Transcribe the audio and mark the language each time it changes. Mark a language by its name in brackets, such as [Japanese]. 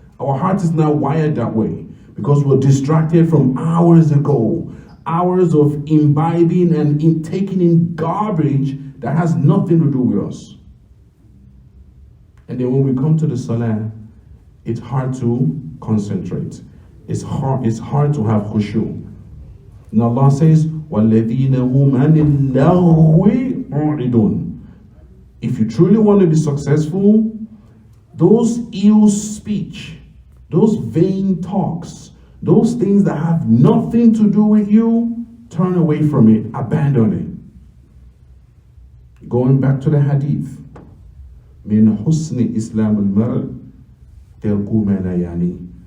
[English] Our heart is not wired that way because we're distracted from hours ago. Hours of imbibing and taking in garbage that has nothing to do with us. And then when we come to the salah, it's hard to concentrate. It's hard to have khushu. And Allah says, [Arabic] وَالَّذِينَ هُمْ عَنِ اللَّغْوِ مُعْرِضُونَ. [English] If you truly want to be successful, those ill speech, those vain talks, those things that have nothing to do with you, turn away from it, abandon it. Going back to the hadith, [Arabic] min husni islam al-mar tarku ma la yani.